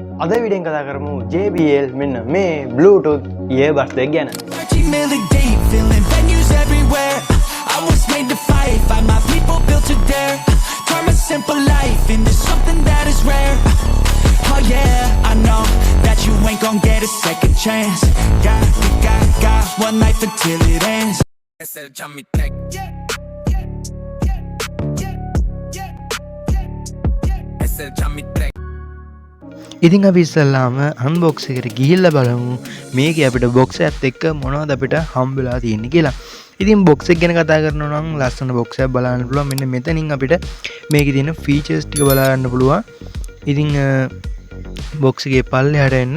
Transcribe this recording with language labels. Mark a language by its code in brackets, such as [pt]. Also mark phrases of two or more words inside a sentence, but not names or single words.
[si] අද වීඩියෝෙන් කතා කරමු JBL මෙන්න මේ [en] Bluetooth earbuds [si] එක ගැන. [en] Simple life into something that is rare. Oh yeah, I know that you ain't gon' get a second chance. Got one life until it ends. [es] Es el Jammy Tech. Es el Jammy Tech. [si] ඉතින් අපි ඉස්සල්ලාම අන්බොක්ස් එකට ගිහිල්ලා බලමු මේකේ අපිට බොක්ස් එකත් එක්ක මොනවද අපිට හම්බෙලා තියෙන්නේ කියලා. ඉතින් බොක්ස් එක ගැන කතා කරනවා නම් ලස්සන බොක්ස් එකක් බලන්න පුළුවන්. මෙන්න මෙතනින් අපිට මේකේ තියෙන ෆීචර්ස් ටික බලන්න පුළුවන්. ඉතින් බොක්ස් එකේ පල්ලෙහාට එන්න.